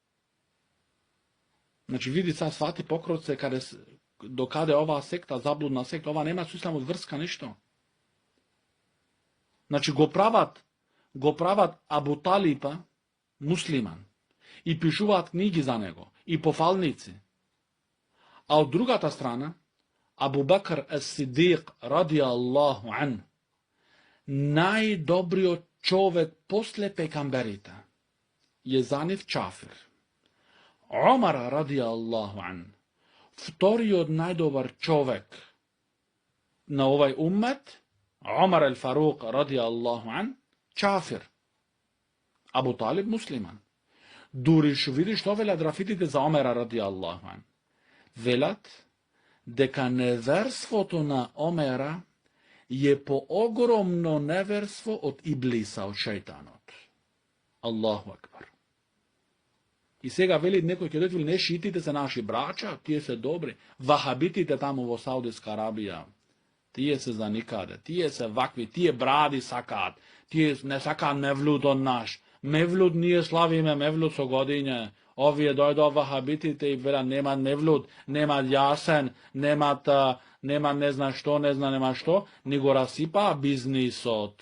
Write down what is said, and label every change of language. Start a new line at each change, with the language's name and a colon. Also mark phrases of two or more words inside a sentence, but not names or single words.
Macedonian: Значи, види са свати покроце докаде оваа секта, заблудна секта, ова нема со исламот врска ништо. Значи, го прават Абу Талипа муслиман и пишуваат книги за него и пофалници. А од другата страна, Абу Бакр ес-Сидиқ
Arabic: رضي الله عنه,
Macedonian: најдобриот човек после пекамберите, е за нив чафир. Омар
Arabic: رضي الله عنه,
Macedonian: вториот најдобар човек на овај уммет, Омар ел-Фарук
Arabic: رضي الله عنه,
Macedonian: чафир. Абу Талиб муслиман. Дури што види што велат рафидите за Омера
Arabic: رضي الله عنه.
Macedonian: Велат дека неверството на Омера е поогромно неверство од Иблиса, од шејтанот.
Arabic: الله أكبر.
Macedonian: И сега вели некој ќе дојде, не, шиитите се наши брача, тие се добри. Вахабитите таму во Саудиска Арабија, тие се за никаде, тие се вакви, тие бради сакаат, тие не сакаат мевлуд од наш. Мевлуд ние славиме мевлуд со годиње. Овие дојдо вахабитите и велат немат мевлуд, немат јасен, немат не знам што, нема што, ни го расипаа бизнисот.